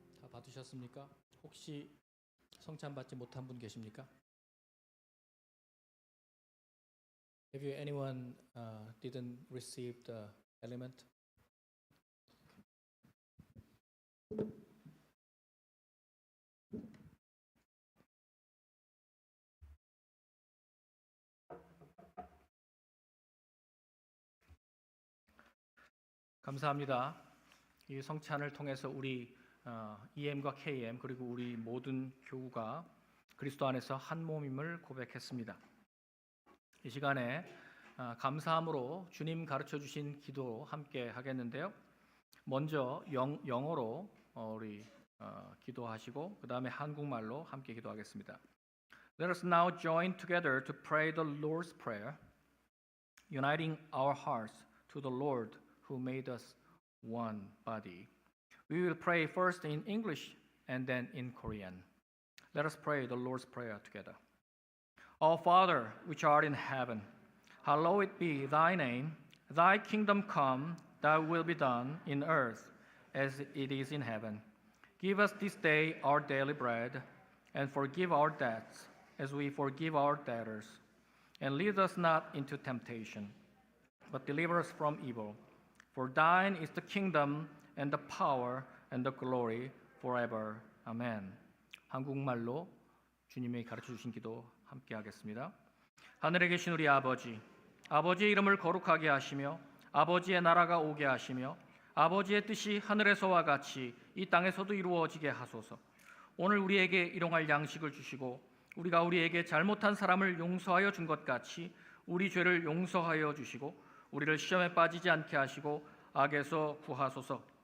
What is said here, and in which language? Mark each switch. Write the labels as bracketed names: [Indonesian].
[Korean] 받으셨습니까? 혹시 성찬 받지 못한 분 계십니까? [English] Have you anyone didn't receive the element? [Korean] 감사합니다. 이 성찬을 통해서 우리 EM과 KM 그리고 우리 모든 교우가 그리스도 안에서 한 몸임을 고백했습니다. 이 시간에 감사함으로 주님 가르쳐 주신 기도 함께 하겠는데요. 먼저 영어로 우리 기도하시고 그 다음에 한국말로 함께 기도하겠습니다. [English] Let us now join together to pray the Lord's Prayer, uniting our hearts to the Lord who made us one body. We will pray first in English and then in Korean. Let us pray the Lord's Prayer together. Our Father, which art in heaven, hallowed be thy name. Thy kingdom come, thy will be done in earth as it is in heaven. Give us this day our daily bread, and forgive our debts as we forgive our debtors. And lead us not into temptation, but deliver us from evil. For thine is the kingdom and the power and the glory forever. Amen. [Korean] 한국말로 주님이 가르쳐 주신 기도 함께 하겠습니다. 하늘에 계신 우리 아버지, 아버지의 이름을 거룩하게 하시며 아버지의 나라가 오게 하시며 아버지의 뜻이 하늘에서와 같이 이 땅에서도 이루어지게 하소서. 오늘 우리에게 일용할 양식을 주시고 우리가 우리에게 잘못한 사람을 용서하여 준 것 같이 우리 죄를 용서하여 주시고 우리를 시험에 빠지지 않게 하시고 악에서 구하소서.